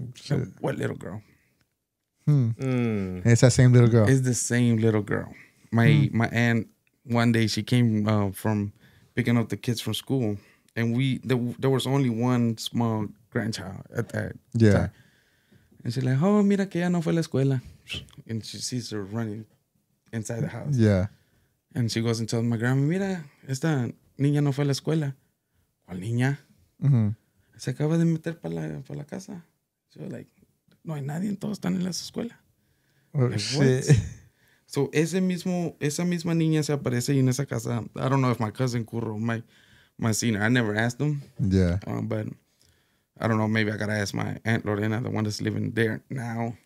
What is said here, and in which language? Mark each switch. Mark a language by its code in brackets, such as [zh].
[en] Like, what little girl? It's that same little girl. It's the same little girl. My aunt, one day she came from picking up the kids from school, and there was only one small grandchild at that time. And she's like, [es] oh, mira que ya no fue a la escuela. [en] And she sees her running inside the house. Yeah. And she goes and tells my grandma, [es] mira, esta niña no fue a la escuela. ¿Cuál niña? Se acaba de meter para la casa. [en] She was like, [es] no hay nadie, todos están en la escuela. [en] Oh, like, shit. What? [es] So esa misma niña se aparece ahí en esa casa. [en] I don't know if my cousin Curro might seen her. I never asked him. Yeah. But I don't know. Maybe I gotta ask my aunt Lorena, the one that's living there now.